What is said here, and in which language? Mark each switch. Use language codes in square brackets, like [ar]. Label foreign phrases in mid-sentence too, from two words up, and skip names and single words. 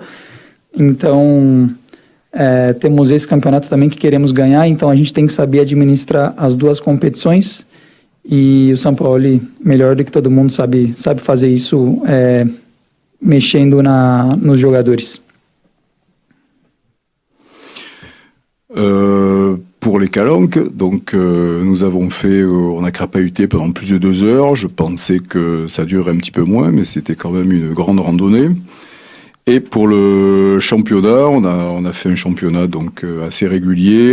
[pt] Então, temos esse campeonato também que queremos ganhar, então a gente tem que saber administrar as 2 competições. E o São Paulo, melhor do que todo mundo, sabe fazer isso, mexendo nos jogadores. [fr] Pour les calanques, donc nous avons on a crapahuté pendant plus de 2 heures. Je pensais que ça durerait un petit peu moins, mais c'était quand même une grande randonnée. Et pour le championnat, on a fait un championnat donc assez régulier.